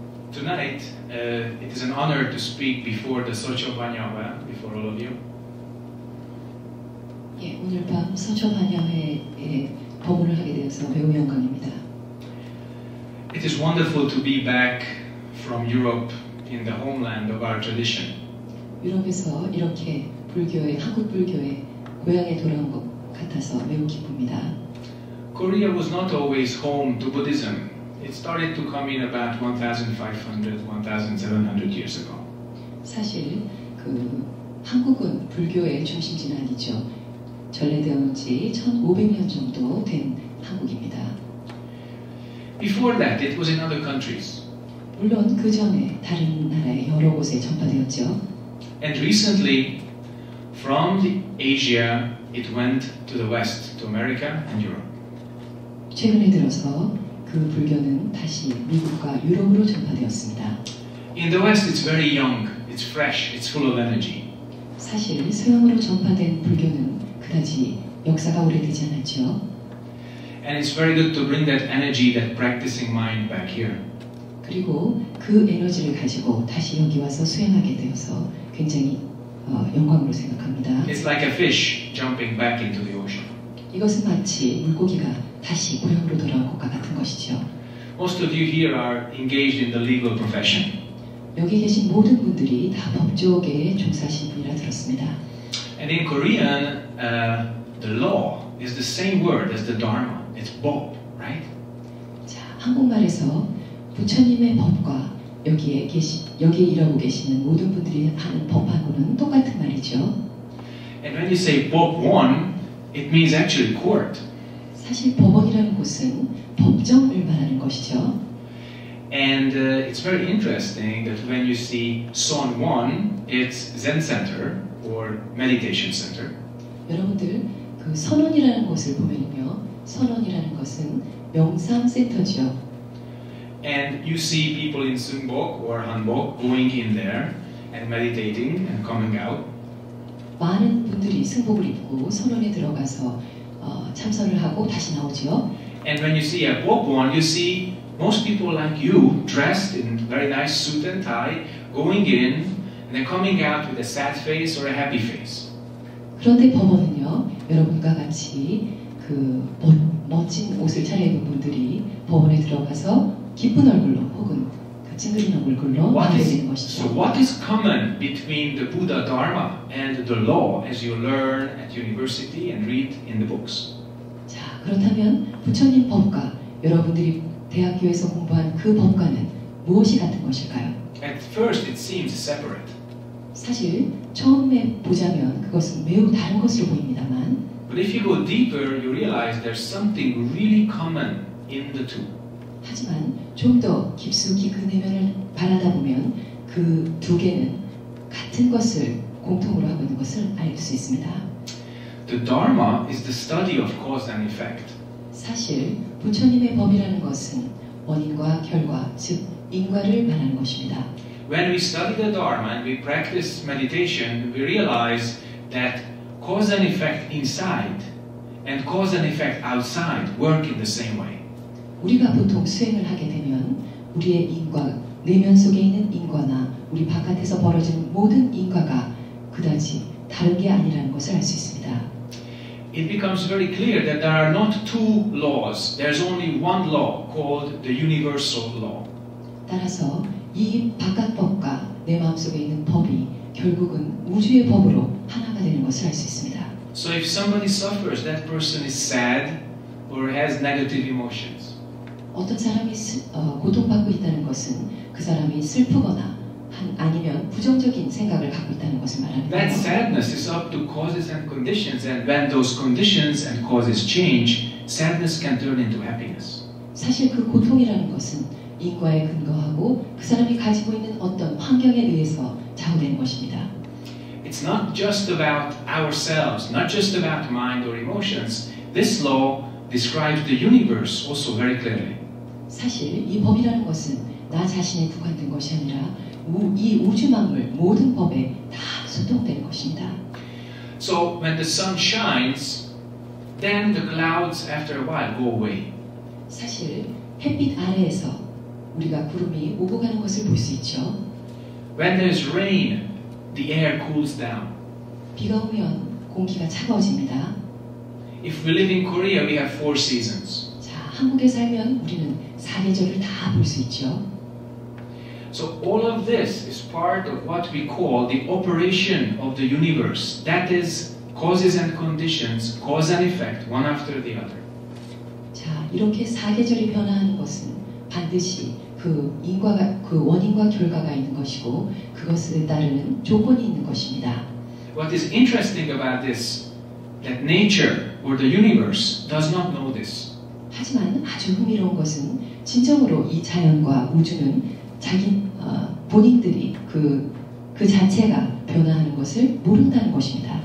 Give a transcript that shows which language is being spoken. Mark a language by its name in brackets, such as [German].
[English] Tonight, it is an honor to speak before the Socho Banyawe, before all of you. [Korean] 예, 오늘 밤 서초 반야회에 법문을 하게 되어서 매우 영광입니다. [English] It is wonderful to be back from Europe in the homeland of our tradition. [Korean] 유럽에서 이렇게 불교의 한국 불교의 고향에 돌아온 것 같아서 매우 기쁩니다. [English] Korea was not always home to Buddhism. It started to come in about 1,500, 1,700 years ago. [Korean] 사실 한국은 불교의 중심지는 아니죠. 전래되어 지 1,500년 정도 된 한국입니다. [English] Before that, it was in other countries. [Korean] 물론 그 전에 다른 나라의 여러 곳에 전파되었죠. [English] And recently, from Asia, it went to the West, to America and Europe. [Korean] 최근에 들어서 그 불교는 다시 미국과 유럽으로 전파되었습니다. [English] In the West, it's very young, it's fresh, it's full of energy. [Korean] 사실 서양으로 전파된 불교는 그다지 역사가 오래되지 않았죠. [English] And it's very good to bring that energy, that practicing mind back here. [Korean] 그리고 그 에너지를 가지고 다시 여기 와서 수행하게 되어서 굉장히 영광으로 생각합니다. [English] It's like a fish jumping back into the ocean. [Korean] 이것은 마치 물고기가 다시 고향으로 돌아온 것과 같은 것이죠. [English] Most of you here are engaged in the legal profession. [Korean] 여기 계신 모든 분들이 다 법조계에 종사하신 분이라 들었습니다. [English] And in Korean, the law is the same word as the Dharma. It's Bob, right? [Korean] 자, 한국말에서 부처님의 법과 여기에 일하고 계시는 모든 분들이 하는 법하고는 똑같은 말이죠. [English] And when you say 법원, it means actually court. [Korean] 사실 법원이라는 곳은 법정을 말하는 것이죠. [English] And it's very interesting that when you see Sonwon, it's Zen Center or Meditation Center. [Korean] 여러분들 그 선원이라는 곳을 보면요, 선원이라는 것은 명상 센터죠. [English] And you see people in Sunbok or Hanbok going in there and meditating and coming out. [Korean] 많은 분들이 승복을 입고 선원에 들어가서 참선을 하고 다시 나오죠. [English] And when you see a Bokwan, you see most people like you, dressed in very nice suit and tie, going in and then coming out with a sad face or a happy face. [Korean] 그런데 법원은요, 여러분과 같이 그 멋진 옷을 차려입은 분들이 법원에 들어가서 기쁜 얼굴로 혹은 찡그린 얼굴로 나오게 되는 것이죠. [English] So what is common between the Buddha Dharma and the law as you learn at university and read in the books? [Korean] 자, 그렇다면 부처님 법과 여러분들이 대학교에서 공부한 그 법과는 무엇이 같은 것일까요? [English] At first it seems separate. [Korean] 사실 처음에 보자면 그것은 매우 다른 것으로 보입니다만 [English] But if you go deeper, you realize there's something really common in the two. [Korean] 하지만 좀 더 깊숙이 그 내면을 바라다 보면 그 두 개는 같은 것을 공통으로 하고 있는 것을 알 수 있습니다. [English] The Dharma is the study of cause and effect. [Korean] 사실 부처님의 법이라는 것은 원인과 결과, 즉 인과를 말하는 것입니다. [English] When we study the Dharma and we practice meditation, we realize that cause and effect inside and cause and effect outside work in the same way. [Korean] 우리가 보통 수행을 하게 되면 우리의 인과, 내면 속에 있는 인과나 우리 바깥에서 벌어지는 모든 인과가 그다지 다른 게 아니라는 것을 알 수 있습니다. [English] It becomes very clear that there are not two laws. There's only one law called the universal law. [Korean] 따라서 이 바깥 법과 내 마음속에 있는 법이 결국은 우주의 법으로 하나가 되는 것을 알 수 있습니다. [English] So if somebody suffers, that person is sad or has negative emotions. [Korean] 어떤 사람이 고통받고 있다는 것은 그 사람이 슬프거나 아니면 부정적인 생각을 갖고 있다는 것을 말하는 [English] That sadness is up to causes and conditions, and when those conditions and causes change, sadness can turn into happiness. [Korean] 사실 그 고통이라는 것은 인과에 근거하고 그 사람이 가지고 있는 어떤 환경에 의해서 좌우되는 것입니다. [English] It's not just about ourselves, not just about mind or emotions. This law describes the universe also very clearly. [Korean] 사실 이 법이라는 것은 나 자신에 국한된 것이 아니라 이 우주 만물 모든 법에 다 소통되는 것입니다. [English] So when the sun shines, then the clouds after a while go away. [Korean] 사실 햇빛 아래에서 우리가 구름이 오고 가는 것을 볼 수 있죠. [English] When there's rain, the air cools down. [Korean] 비가 오면 공기가 차가워집니다. [English] If we live in Korea, we have 4 seasons. [Korean] 자, 한국에 살면 우리는 사계절을 다 볼 수 있죠. [English] So all of this is part of what we call the operation of the universe. That is causes and conditions, cause and effect, one after the other. [Korean] 자, 이렇게 사계절이 변화하는 것은 반드시 그 원인과 결과가 있는 것이고 그것에 따르는 조건이 있는 것입니다. [English] What is interesting about this, that nature or the universe does not know this. [Korean] 하지만 아주 흥미로운 것은 진정으로 이 자연과 우주는 자기 본인들이 그 자체가 변화하는 것을 모른다는 것입니다.